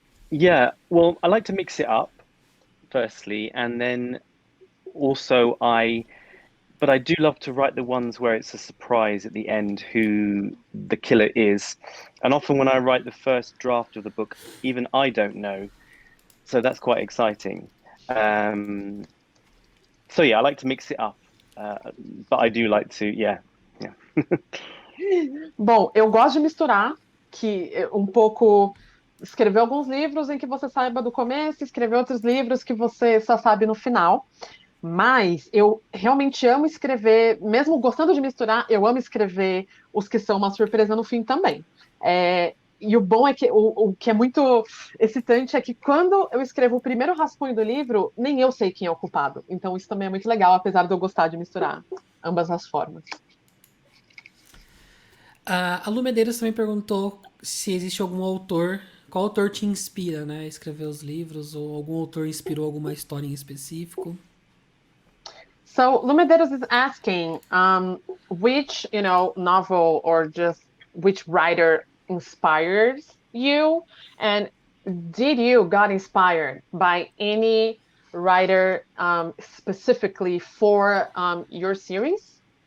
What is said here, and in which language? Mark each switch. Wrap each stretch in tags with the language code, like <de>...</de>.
<en>Yeah, well, I like to mix it up firstly, and then also but I do love to write the ones where it's a surprise at the end who the killer is. And often when I write the first draft of the book, even I don't know. So that's quite exciting. Um, so yeah, I like to mix it up. But I do like to, yeah, yeah.</en> <pt>Bom, eu gosto de misturar, que um pouco escrever alguns livros em que você saiba do começo, escrever outros livros que você só sabe no final. Mas eu realmente amo escrever, mesmo gostando de misturar, eu amo escrever os que são uma surpresa no fim também. E o bom é que o que é muito excitante é que quando eu escrevo o primeiro rascunho do livro, nem eu sei quem é o culpado. Então isso também é muito legal, apesar de eu gostar de misturar ambas as formas. A Lu Medeiros também perguntou se existe algum autor, qual autor te inspira, né, a escrever os livros, ou algum autor inspirou alguma história em específico.</pt> <en>So Lumederos is asking, which novel or just which writer inspires you, and did you got inspired by any writer specifically for your series?</en>